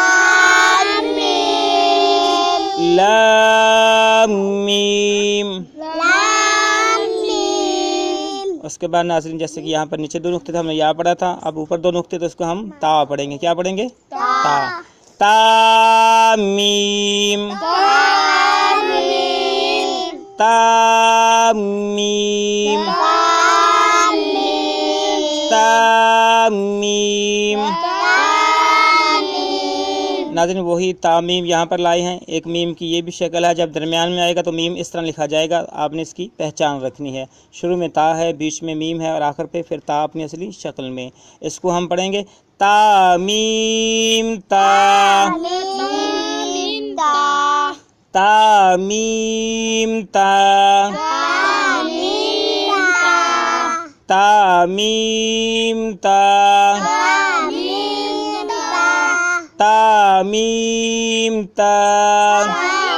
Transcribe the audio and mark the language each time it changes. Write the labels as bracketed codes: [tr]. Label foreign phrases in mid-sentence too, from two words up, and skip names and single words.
[ur] لام میم۔ اس کے بعد ناظرین جیسے کہ یہاں پر نیچے دو نقطے تھے، ہم نے یا پڑھا تھا، اب اوپر دو نقطے تو اس کو ہم تا پڑھیں گے۔ کیا پڑھیں گے؟ تا۔ تا میم۔ میم تا میم. ناظرین وہی تعمیم یہاں پر لائے ہیں. ایک میم کی یہ بھی شکل ہے. جب درمیان میں آئے گا تو میم اس طرح لکھا جائے گا. آپ نے اس کی پہچان رکھنی ہے. شروع میں تا ہے, بیچ میں میم ہے اور آخر پہ پھر تا اپنی اصلی شکل میں. اس کو ہم پڑھیں گے تعمیم تا تعمیم تا تعمیم تا تعمیم تا